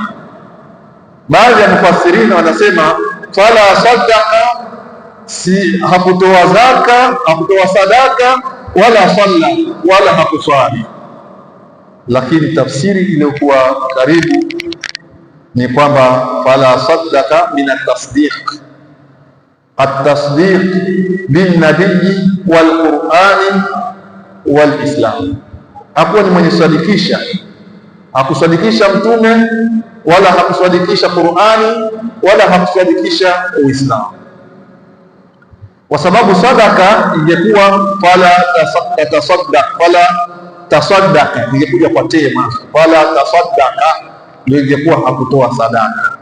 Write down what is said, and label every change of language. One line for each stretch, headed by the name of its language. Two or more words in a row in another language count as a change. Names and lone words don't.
Swahili: Baadhi ya mufassirina wanasema
Arabic: فلا صدق,
Swahili: si hakutoa zaka, hakutoa sadaka,
Arabic: ولا صلى,
Swahili: wala hakuswali. Lakini tafsiri iliyokuwa karibu ni kwamba
Arabic: فلا صدق من التصديق التصديق بالنبي والقرآن والإسلام.
Swahili: Hakuwa ni mwenye kusadikisha, hakusadikisha mtume wala hakusadikisha Qur'ani wala hakusadikisha Uislamu, kwa sababu sadaka ingekuwa
Arabic: فلا تصدق, فلا تصدق
Swahili: ingekuja kwa tema,
Arabic: فلا تصدق
Swahili: ndio ingekuwa hakutoa sadaka.